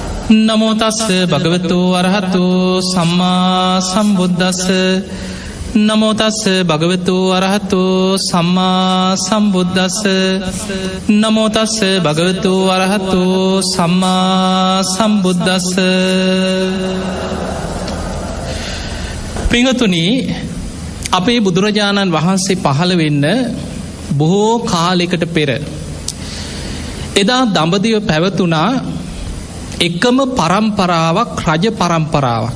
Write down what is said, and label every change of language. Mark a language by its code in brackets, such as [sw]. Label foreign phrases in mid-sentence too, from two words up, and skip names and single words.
[pi] නමෝ තස්ස භගවතු අරහතු සම්මා සම්බුද්දස්ස නමෝ තස්ස භගවතු අරහතු සම්මා සම්බුද්දස්ස නමෝ තස්ස භගවතු අරහතු සම්මා සම්බුද්දස්ස. [si] පිංගතුනි, අපේ බුදුරජාණන් වහන්සේ පහළ වෙන්න බොහෝ කාලයකට පෙර එදා දඹදිව පැවතුනා එකම පරම්පරාවක්, රජ පරම්පරාවක්.